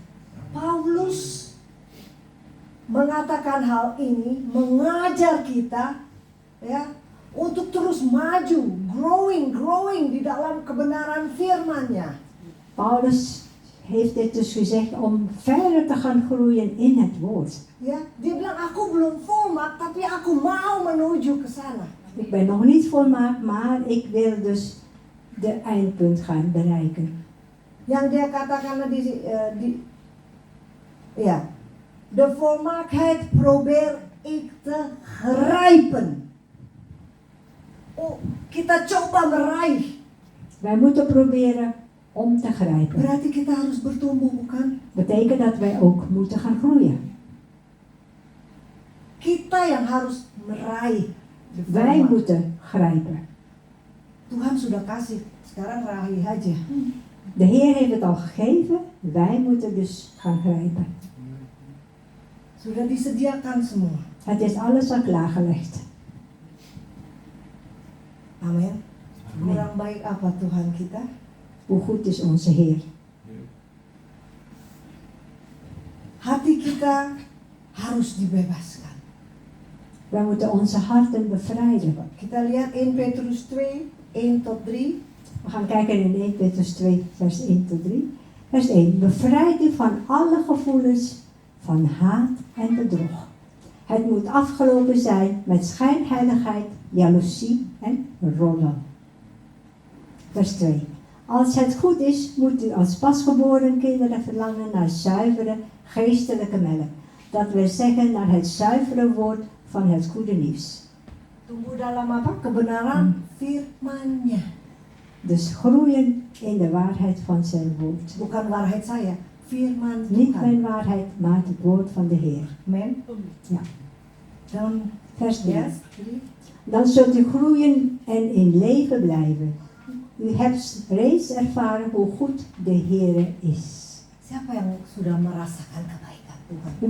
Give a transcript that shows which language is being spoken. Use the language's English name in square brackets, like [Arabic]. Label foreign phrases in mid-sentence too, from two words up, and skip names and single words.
[Indonesian] Paulus mengatakan hal ini, mengajar kita ya untuk terus maju, growing di dalam kebenaran firman-Nya. [Dutch] Paulus heeft dit dus gezegd om verder te gaan groeien in het woord. [Indonesian] Ya, dia bilang aku belum volmaakt, tapi aku mau menuju ke sana. [Dutch] Ik ben nog niet volmaakt, maar ik wil dus de eindpunt gaan bereiken. [Indonesian] Yang dia katakan [Dutch] de volmaaktheid probeer ik te grijpen. [Indonesian] Oh, kita coba meraih. [Dutch] Wij moeten proberen om te grijpen. [Indonesian] Berarti kita harus bertumbuh, bukan? [Dutch] Betekent dat wij ook moeten gaan groeien. [Indonesian] Kita yang harus meraih. [Dutch] de Wij volmaakt. moeten grijpen. [Indonesian] Tuhan sudah kasih, sekarang raih aja. [Dutch] De Heer heeft het al gegeven, wij moeten dus gaan grijpen. [Indonesian] Sudah disediakan semua. [Dutch] Het is alles al klaargelegd. [Indonesian] Amin. Kurang baik apa Tuhan kita? [Dutch] Hoe goed is onze Heer. [Indonesian] Hati kita harus dibebaskan. [Dutch] Wij moeten onze harten bevrijden. [Indonesian] Kita lihat in Petrus 2, 1 tot 3. [Dutch] We gaan kijken in 1 Petrus 2, vers 1 tot 3. Vers 1. Bevrijd u van alle gevoelens van haat en bedrog. Het moet afgelopen zijn met schijnheiligheid, jaloezie en roddel. Vers 2. Als het goed is, moet u als pasgeboren kinderen verlangen naar zuivere geestelijke melk. Dat wil zeggen naar het zuivere woord van het goede nieuws. [Indonesian] Tumbuh dalam apa? Kebenaran firman-Nya. [Dutch] Dus groeien in de waarheid van zijn woord. [Indonesian] Bukan waarheid saya, firman [Dutch] Niet [Indonesian] Tuhan. [Dutch] mijn waarheid, maar het woord van de Heer. Amen. Ja. Dan Vers 3. yes, 3. Dan zult u groeien en in leven blijven. U hebt reeds ervaren hoe goed de Heer is. [Indonesian] Siapa yang sudah merasakan kebaikan Tuhan?